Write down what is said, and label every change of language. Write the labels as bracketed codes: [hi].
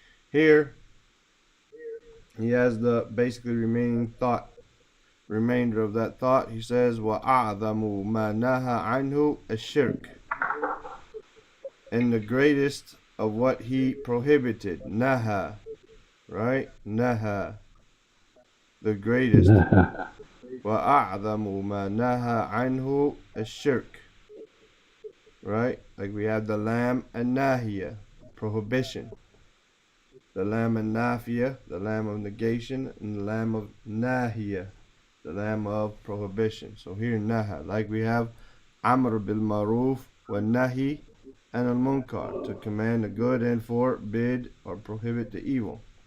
[en] Here, he has the basically remainder of that thought. He says, [ar] وَأَعْظَمُ مَا نَهَى عَنْهُ الشِّرْكِ, [en] and the greatest of what he prohibited, naha, right? Naha, the greatest. [ar] وَأَعْظَمُ مَا نَهَى عَنْهُ الشِّرْكِ, [en] right? Like we have the lam and nahiya, prohibition. The lam and nafiya, the lam of negation, and the lam of nahiya, the lam of prohibition. So here naha, like we have [ar] amr bil maruf wa nahi and al munkar, [en] to command the good and forbid or prohibit the evil.